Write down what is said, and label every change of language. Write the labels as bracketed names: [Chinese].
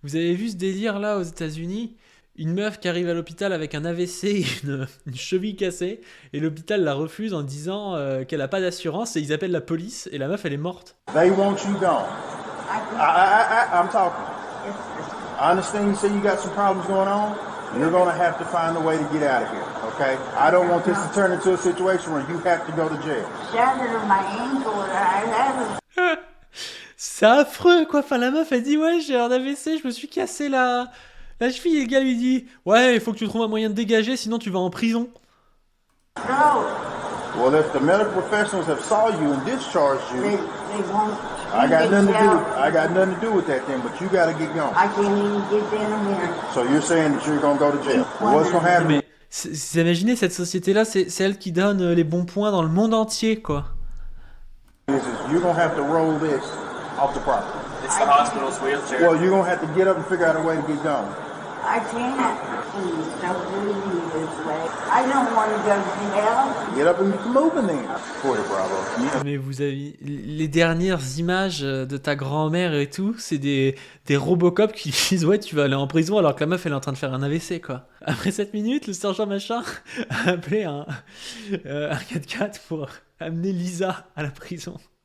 [French] Vous avez vu ce délire là aux États-Unis? Une meuf qui arrive à l'hôpital avec un AVC, une cheville cassée, et l'hôpital la refuse en disant qu'elle a pas d'assurance, et ils appellent la police, et la meuf elle est morte. [English] They want you gone. I'm talking. I understand you say you got some problems going on. You're going to have to find a way to get out of here, okay? I don't want this to turn into a situation where you have to go to jail. Shattered my ankle and I haven't. [French] C'est affreux quoi, enfin la meuf elle dit ouais j'ai un AVC, je me suis cassé la cheville, et le gars lui dit ouais il faut que tu trouves un moyen de dégager sinon tu vas en prison. [English] No, Well, if the medical professionals have saw you and discharged they you, won't. I got nothing to do. Out. I got nothing to do with that then. But you got to get going. I can't even get down here. So you're saying that you're going to go to jail? Well, what's going to happen? [French] Mais imaginez cette société là, c'est elle qui donne les bons points dans le monde entier quoi. [English] Is you're going to have to roll this off the property. It's the hospital's wheelchair. Well, you're going to have to get up and figure out a way to get going. I can't. Please don't do me this way. I don't want to go to jail. Get up and get moving then. Porter Bravo. [French] Mais vous avez les dernières images de ta grand-mère et tout, c'est des Robocop qui disent ouais tu vas aller en prison alors que la meuf elle est en train de faire un AVC quoi. Après 7 minutes, le sergent machin a appelé un 4x4 pour amener Lisa à la prison.